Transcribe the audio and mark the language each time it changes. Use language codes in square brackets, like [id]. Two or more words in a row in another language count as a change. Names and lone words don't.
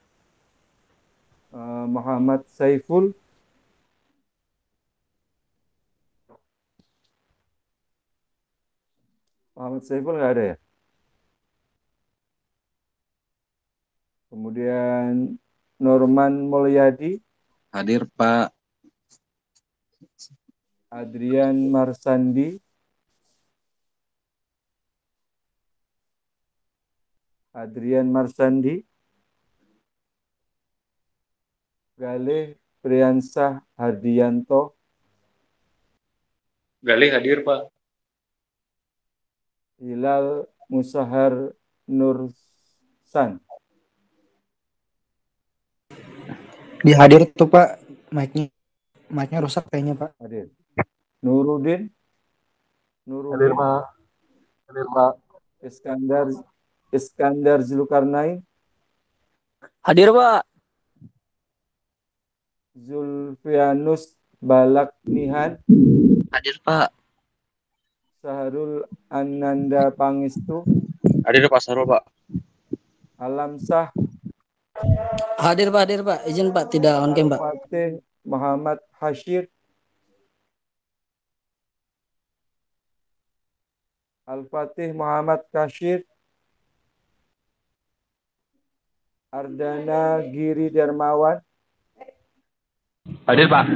[id] Muhammad Saiful, nggak ada ya? Kemudian Norman Mulyadi, Hadir, Pak. Adrian Marsandi, Galih Priyansah Hardianto, Galih hadir, Pak. Hilal Musahar Nursan, Dihadir tuh, Pak. Mic-nya rusak kayaknya, Pak. hadir. Nuruddin, Hadir, Pak. Hadir, Pak. Iskandar Zulkarnain, Hadir, Pak. Zulfianus Balak Nihan, Hadir, Pak. Saharul Ananda Pangestu, Hadir, Pak Sarul, Pak. Alam Sah, Hadir, Pak. Izin, Pak, tidak [en] on cam, [id] Pak. Al-Fatih Muhammad Hashir, Ardana Giri Darmawan, Hadir, Pak.